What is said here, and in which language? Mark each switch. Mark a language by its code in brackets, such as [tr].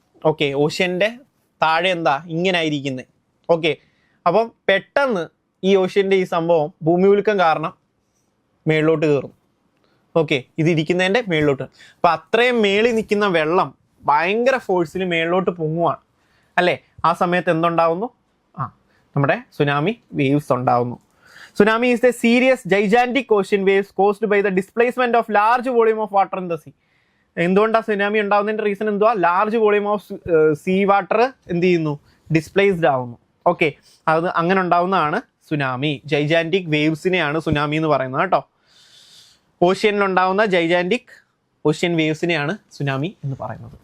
[ml] Okay, ഓഷ്യൻ്റെ താഴെ ഇങ്ങനെ ആയിരിക്കുന്നത്. ഓക്കെ, അപ്പം പെട്ടെന്ന് ഈ ഓഷ്യൻ്റെ ഈ സംഭവം ഭൂമി കുലുക്കം കാരണം മേളിലോട്ട് കയറും. ഓക്കെ, ഇതിരിക്കുന്നതിൻ്റെ മേളിലോട്ട്. അപ്പം അത്രയും മേളിൽ നിൽക്കുന്ന വെള്ളം ഭയങ്കര ഫോഴ്സിൽ മേളിലോട്ട് പൊങ്ങുവാണ് അല്ലേ? ആ സമയത്ത് എന്തുണ്ടാവുന്നു? നമ്മുടെ സുനാമി വേവ്സ് ഉണ്ടാവുന്നു. [en] Tsunami is a serious gigantic ocean waves caused by the displacement of large volume of water in the sea. [ml] എന്തുകൊണ്ടാണ് സുനാമി ഉണ്ടാവുന്നതിൻ്റെ റീസൺ എന്തുവാ? [en] large volume of sea water [ml] എന്ത് ചെയ്യുന്നു? ഡിസ്പ്ലേസ്ഡ് ആവുന്നു. ഓക്കെ, അത് അങ്ങനെ ഉണ്ടാവുന്നതാണ് സുനാമി. ജൈജാൻറ്റിക് വേവ്സിനെയാണ് സുനാമി എന്ന് പറയുന്നത് കേട്ടോ. ഓഷ്യനിലുണ്ടാവുന്ന ജൈജാൻറ്റിക് ഓഷ്യൻ വേവ്സിനെയാണ് സുനാമി എന്ന് പറയുന്നത്.